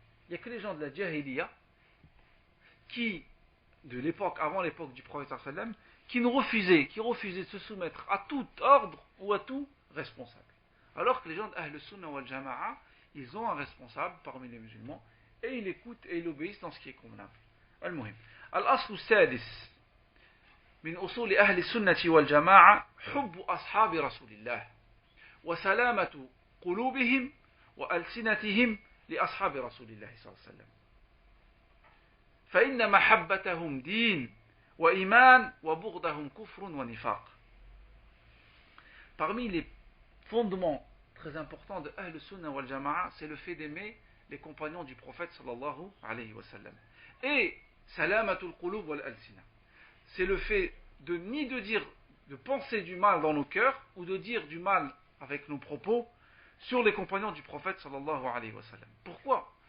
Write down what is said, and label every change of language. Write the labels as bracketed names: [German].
[French] Il n'y a que les gens de la jahiliya qui, de l'époque, avant l'époque du prophète sallam, qui refusaient de se soumettre à tout ordre ou à tout responsable. Alors que les gens d'Ahl Sunnah wal Jama'a, ils ont un responsable parmi les musulmans et ils l'écoutent et ils obéissent dans ce qui est convenable. [Arabic] Al-Muhim. Al-Aslu Sadis من أصول أهل السنة والجماعة حب أصحاب رسول الله وسلامة قلوبهم وألسنتهم لأصحاب رسول الله صلى الله عليه وسلم فإن محبتهم دين وإيمان وبغضهم كفر ونفاق. [French] Parmi les fondements très importants de Ahl Sunnah wal Jama'a, c'est le fait d'aimer les compagnons du prophète sallallahu alayhi wa sallam. Et [Arabic] salamatul qulub wal alsina, [French] c'est le fait de penser du mal dans nos cœurs ou de dire du mal avec nos propos sur les compagnons du prophète sallallahu alayhi wa sallam. Pourquoi?